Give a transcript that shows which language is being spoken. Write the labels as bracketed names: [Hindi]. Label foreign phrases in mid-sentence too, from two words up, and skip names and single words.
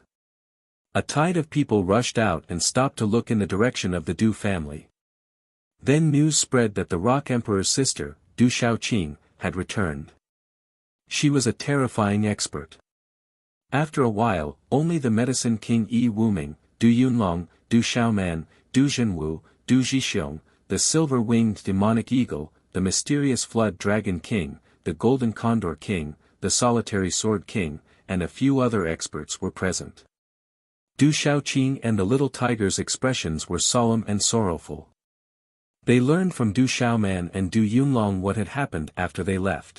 [English] A tide of people rushed out and stopped to look in the direction of the Du family. Then news spread that the Rock Emperor's sister, Du Xiaoqing, had returned. She was a terrifying expert. After a while, only the Medicine King Yi Wuming, Du Yunlong, Du Xiaoman, Du Zhenwu, Du Zhixiong, the silver-winged demonic eagle, the mysterious flood dragon king, the golden condor king, the solitary sword king, and a few other experts were present. Du Xiaoqing and the little tiger's expressions were solemn and sorrowful. They learned from Du Xiaoman and Du Yunlong what had happened after they left.